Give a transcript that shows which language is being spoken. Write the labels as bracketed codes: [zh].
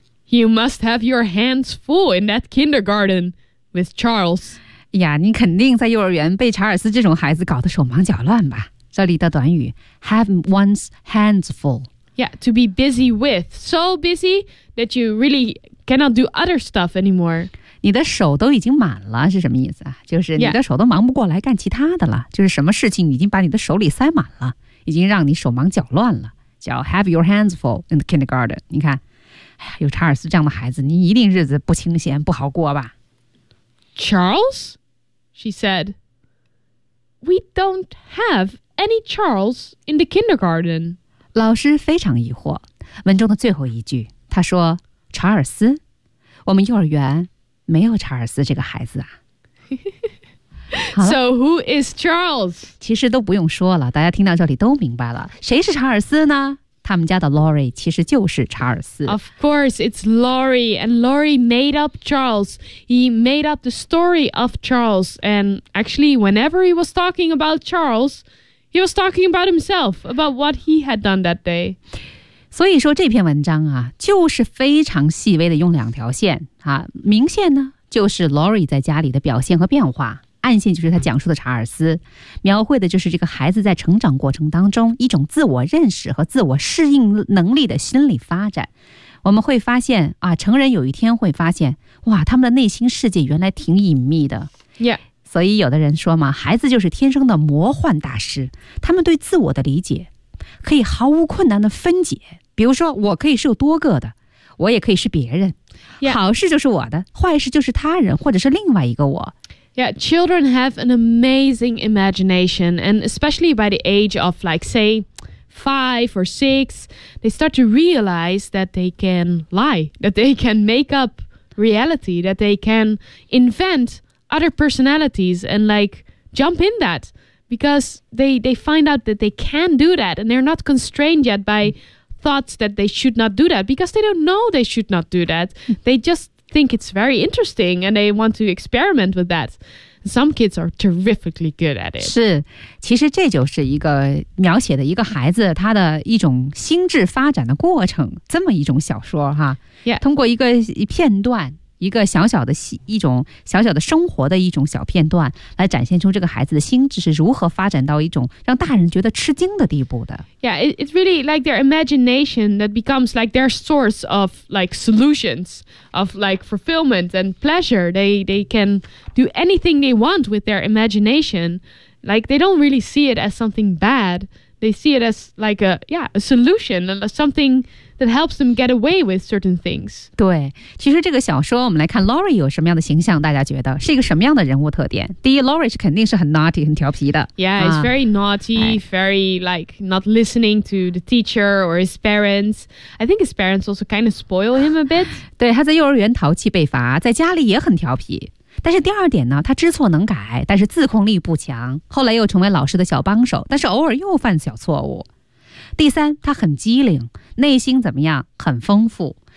[en] You must have your hands full in that kindergarten with Charles. [zh] 呀，你肯定在幼儿园被查尔斯这种孩子搞得手忙脚乱吧？这里的短语 [en] have one's hands full. Yeah, to be busy with. So busy that you really cannot do other stuff anymore. [zh] 你的手都已经满了是什么意思啊？就是你的手都忙不过来干其他的了。就是什么事情已经把你的手里塞满了，已经让你手忙脚乱了。 [en] 叫 have your hands full in the kindergarten. [zh] 你看。哎呀，有查尔斯这样的孩子，你一定日子不清闲，不好过吧 [en] ？Charles, she said. We don't have any Charles in the kindergarten. [zh] 老师非常疑惑。文中的最后一句，他说：“查尔斯，我们幼儿园没有查尔斯这个孩子啊。” [en] So who is Charles? [zh] 其实都不用说了，大家听到这里都明白了，谁是查尔斯呢？他们家的 Lori 其实就是查尔斯。 [en] Of course, it's Lori, and Lori made up Charles. He made up the story of Charles, and actually, whenever he was talking about Charles, he was talking about himself, about what he had done that day. [zh] 所以说这篇文章啊，就是非常细微的用两条线啊，明线呢就是 Lori 在家里的表现和变化。暗线就是他讲述的查尔斯，描绘的就是这个孩子在成长过程当中一种自我认识和自我适应能力的心理发展。我们会发现啊，成人有一天会发现，哇，他们的内心世界原来挺隐秘的。 [en] Yeah. [zh] 所以有的人说嘛，孩子就是天生的魔幻大师，他们对自我的理解可以毫无困难的分解。比如说，我可以是有多个的，我也可以是别人。 [en] Yeah. [zh] 好事就是我的，坏事就是他人或者是另外一个我。 [en] Yeah, children have an amazing imagination, and especially by the age of, like, say, 5 or 6, they start to realize that they can lie, that they can make up reality, that they can invent other personalities and, like, jump in that, because they find out that they can do that, and they're not constrained yet by thoughts that they should not do that, because they don't know they should not do that. They justthink it's very interesting and they want to experiment with that. Some kids are terrifically good at it. [zh] 是，其实这就是一个描写的一个孩子他的一种心智发展的过程，这么一种小说哈。 [en] Yeah. [zh] 通过一个片段，一个小小的一种小小的生活的一种小片段，来展现出这个孩子的心智是如何发展到一种让大人觉得吃惊的地步的。 [en] Yeah, it's really like their imagination that becomes like their source of like solutions, of like fulfillment and pleasure. They can do anything they want with their imagination. Like they don't really see it as something bad. They see it as like a solution, something that helps them get away with certain things. [zh] 对，其实这个小说我们来看 Lori 有什么样的形象，大家觉得是一个什么样的人物特点？第一， Lori 是肯定是很 naughty 很调皮的。 [en] Yeah, it's very naughty, very like not listening to the teacher or his parents. I think his parents also kind of spoil him a bit. [zh] 对，他在幼儿园淘气被罚，在家里也很调皮。但是第二点呢，他知错能改，但是自控力不强，后来又成为老师的小帮手，但是偶尔又犯小错误。第三，他很机灵，内心怎么样，很丰富。